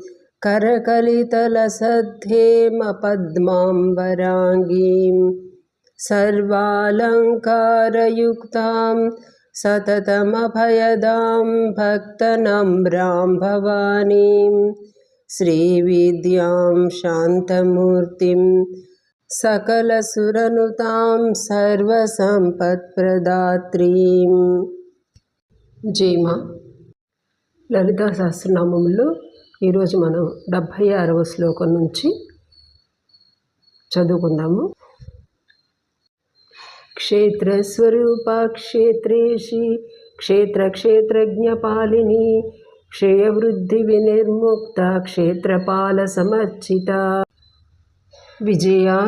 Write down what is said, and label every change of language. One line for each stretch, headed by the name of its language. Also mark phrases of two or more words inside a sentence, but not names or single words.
Sanskrit: करकलितलसद्धेमपद्माम्बराङ्गीं सर्वालङ्कारयुक्तां सततमभयदां भक्तनम्रां भवानीं श्रीविद्यां शान्तमूर्तिं सकलसुरनुतां सर्वसंपत्प्रदात्रीं।
Telugu: జయమా. లలితా సహస్రనామములో ఈరోజు మనం 76వ శ్లోకం నుంచి చదువుకుందాము.
Sanskrit: క్షేత్రస్వరూప క్షేత్రేషి క్షేత్రజ్ఞపాలిని క్షయవృద్ధి వినిర్ముక్త క్షేత్రపాల సమర్చిత విజయా